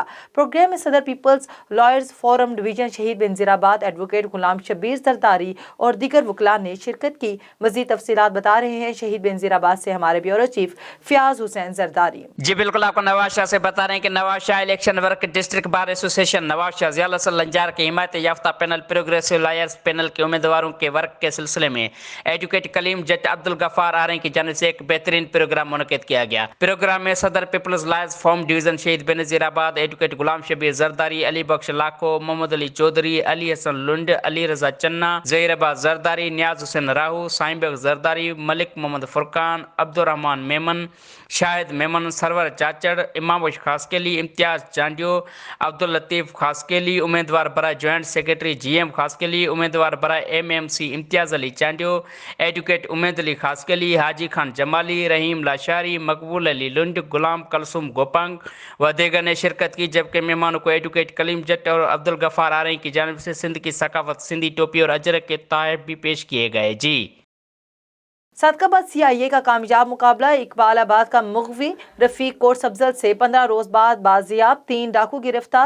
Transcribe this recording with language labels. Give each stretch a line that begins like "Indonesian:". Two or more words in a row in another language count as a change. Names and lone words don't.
Urdu: پروگرام میں صدر پیپلز لائرز فورم ڈویژن شہید بینظیر آباد ایڈووکیٹ غلام شبیر زرداری اور دیگر وکلا نے شرکت کی. مزید تفصیلات بتا رہے ہیں شہید بینظیر آباد سے ہمارے بیورو چیف فیاض حسین زرداری. جی بالکل، آپ کو نوابشاہ سے بتا رہے ہیں کہ نوابشاہ الیکشن ورک ڈسٹرکٹ بار ایسوسی ایشن نوابشاہ ضیاء الحسن لنجار کے حمایت یافتہ پینل پروگریسو لائرز پینل کے امیدواروں کے ورک کے سلسلے میں ایڈووکیٹ کلیم جٹ عبدالغفار آرائیں کی جانب سے ایک بہترین پروگرام منعقد کیا گیا. پروگرام میں صدر پیپلز لائرز فورم ڈویژن شہید بینظیر آباد ایڈووکیٹ غلام شبیر زرداری، علی بخش لاکھو، محمد علی چوہدری، علی حسن لنڈ، علی رضا چنا، ظہیر آباد زرداری، نیاز حسین راہو، صائم بیگ زرداری، ملک محمد فرقان، عبدالرحمان میمن، شاہد میمن، سرور چاچڑ، امام بخش خاصخیلی، امتیاز چانڈیو، عبداللطیف خاصخیلی، امیدوار برائے جوائنٹ سیکریٹری GM خاصخیلی، امیدوار برائے MMC امتیاز علی چانڈیو، ایڈووکیٹ امید علی خاصخیلی، حاجی خان جمالی، رحیم لاشاری، مقبول علی لنڈ، غلام کلثوم گوپانگ و دیگر نے شرکت کی. جبکہ مہمانوں کو ایڈووکیٹ کلیم جٹ اور عبدالغفار آرائیں کی جانب سے سندھ کی ثقافت، سندھی ٹوپی اور اجرک کے تحفے بھی پیش کیے گئے. जी صادق آباد CIA کا کامیاب مقابلہ. اقبال آباد کا مغوی رفیق کورس افضل سے 15 روز بعد بازیاب، 3 ڈاکو گرفتار.